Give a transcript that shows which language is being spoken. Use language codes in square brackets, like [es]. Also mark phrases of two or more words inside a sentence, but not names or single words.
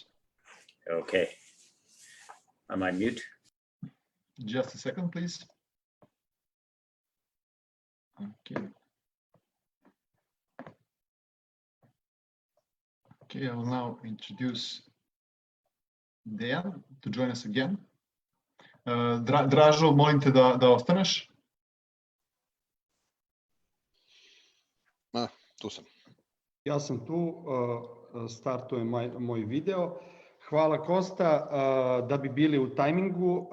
[en] Okay. Am I mute? Just a second, please. Okay. Okay, I will now introduce Dejan to join us again. [sr] Dražo, molim te da ostaneš. Tu sam. Ja sam tu, startujem moj video. Hvala Kosta, da bi bili u tajmingu.